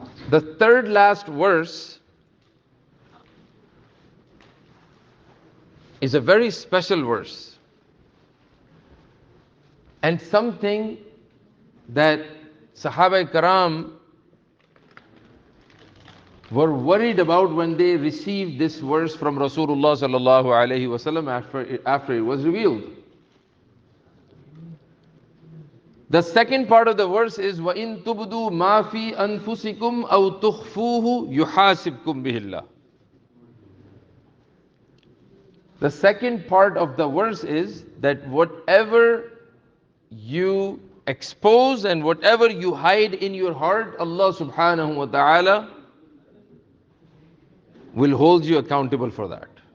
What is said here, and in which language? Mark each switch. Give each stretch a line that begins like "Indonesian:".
English: The third last verse is a very special verse, and something that Sahaba Karam were worried about when they received this verse from Rasulullah sallallahu alaihi wasallam after it was revealed. The second part of the verse is
Arabic: وَإِن تُبْدُوا مَا فِي أَنفُسِكُمْ أَوْ تُخْفُوهُ يُحَاسِبْكُمْ بِهِ اللَّهِ.
English: The second part of the verse is that whatever you expose and whatever you hide in your heart, Allah subhanahu wa ta'ala will hold you accountable for that.